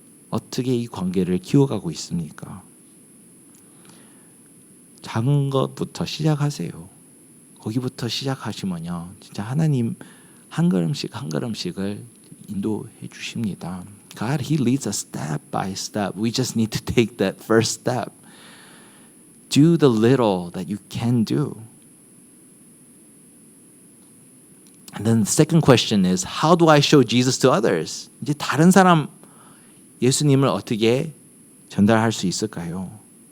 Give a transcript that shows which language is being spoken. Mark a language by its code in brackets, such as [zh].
[ko] 어떻게 이 관계를 키워가고 있습니까? 작은 것부터 시작하세요. 거기부터 시작하시면요, 진짜 하나님 한 걸음씩 한 걸음씩을 인도해 주십니다. [en] God, He leads us step by step. We just need to take that first step. Do the little that you can do. And then the second question is, how do I show Jesus to others? [ko] 이제 다른 사람 예수님을 어떻게 전달할 수 있을까요?